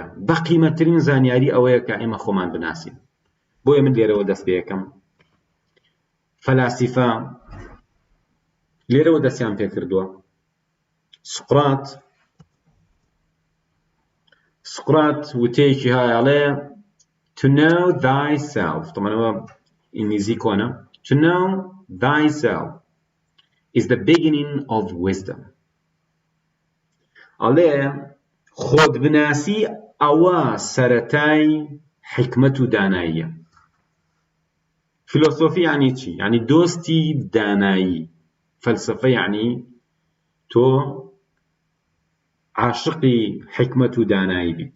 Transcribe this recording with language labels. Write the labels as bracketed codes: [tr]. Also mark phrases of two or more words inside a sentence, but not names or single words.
[ckb] بەقیمەترین زانیاری ئەوەیە کە ئێمە خۆمان بناسین. بۆیە من لێرەوە دەست پێ یەکەم. فەلاسیفە لێرەوە دەستیان پێ کردووە. سقرات وتەیەکی هایەڵێ [en] to know thyself. [ckb] تەمەنەوە ئینگلیزی کۆنە. [en] To know thyself is the beginning of wisdom. [ckb] ئەڵێ خۆت بناسی ئەوە سەرەتای حکمت و داناییە. فیلۆسۆفی یعنی چی؟ یعنی دۆستی دانایی. فەلسەفە یعنی تۆ عاشقی حکمت و دانایی بیت.